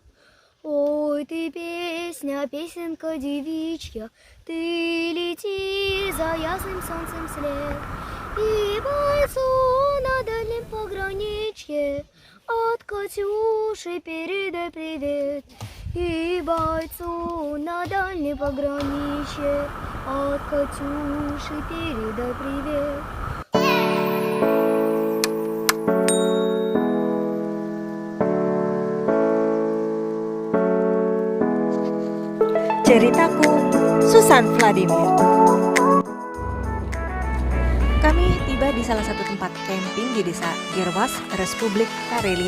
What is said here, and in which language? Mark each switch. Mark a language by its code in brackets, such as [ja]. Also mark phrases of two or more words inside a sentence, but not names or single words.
[ru] Ой, ты песня, песенка девичья, ты лети за ясным солнцем вслед, и бойцу на дальнем пограничье от Катюши передай привет. И бойцу на дальнем пограничье от Катюши передай привет. [id] Ceritaku, Susan Vladimir. Kami tiba di salah satu tempat camping di desa Girwas, Republik Karelia.